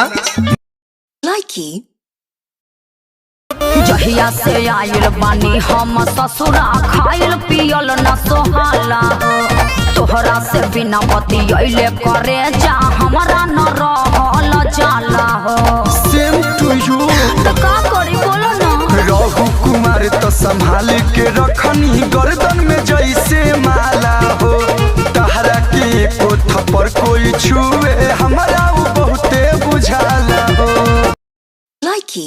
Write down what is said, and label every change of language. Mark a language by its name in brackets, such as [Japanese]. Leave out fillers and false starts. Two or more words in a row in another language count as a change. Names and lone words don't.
[Bhojpuri] लाइकी जहिया से आइल बानी हम ससुरा खाइल पियल न सोहाला हो। तोहरा से बिना बतियले करे जा हमरा न रहल जाला हो। [English] same to you. [Bhojpuri] तो का करी बोलो ना। रहु कुमार तो संभाल के रखनी गर्दन में जैसे माला हो। तहरा के को थप्पड़ कोई छुए हमारा वो बहुते बुझाला हो। लाइकी